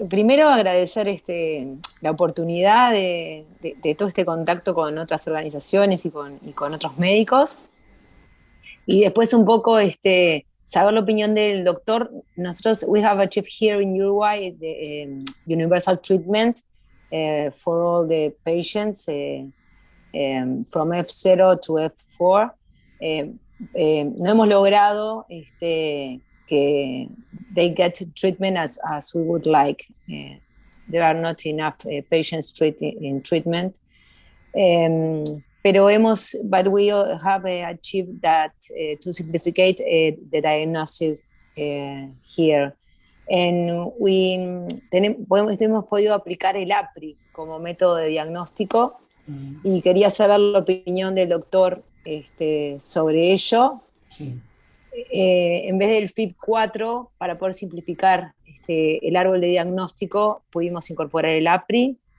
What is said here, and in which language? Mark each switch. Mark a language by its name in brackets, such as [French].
[Spanish] Primero agradecer la oportunidad de todo este contacto con otras organizaciones y con otros médicos. Y después un poco saber la opinión del doctor. Nosotros, [English] we have achieved here in Uruguay the universal treatment for all the patients from F0 to F4. [Spanish] No hemos logrado que [English] they get treatment as we would like. There are not enough patients in treatment. But we have achieved that to simplify the diagnosis here. And [Spanish] hemos podido aplicar el APRI como método de diagnóstico y quería saber la opinión del doctor sobre ello. Sí. En vez del FIB4, para poder simplificar el árbol de diagnóstico, pudimos incorporar el APRI.